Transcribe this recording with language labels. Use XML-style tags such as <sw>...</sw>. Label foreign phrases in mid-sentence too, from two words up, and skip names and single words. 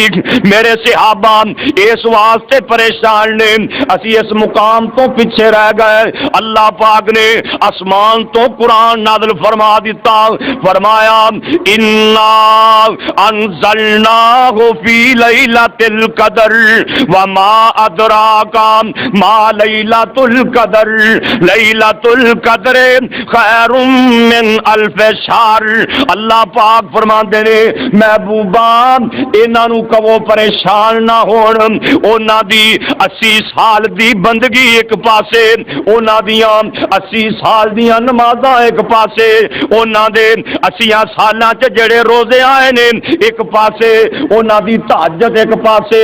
<pa>میرے صحابہ اس واسطے پریشان نے، اسی اس مقام توں پیچھے رہ گئے. اللہ پاک نے آسمان توں قرآن نازل فرما دتا، فرمایا</pa> <ar>إنا أنزلناه في ليلة القدر وما أدراك ما ليلة القدر ليلة القدر خير من ألف شهر.</ar> <pa>اللہ پاک فرماندے نے محبوبا انہاں نوں کہو پریشان نہ ہون، اونہاں دی 80 سال دی بندگی اک پاسے، اونہاں دیاں 80 سال دیاں نمازاں اک پاسے، اونہاں دے 80 سالاں چ جیہڑے روزے آئے نے اک پاسے، اونہاں دی تہجد اک پاسے.</pa>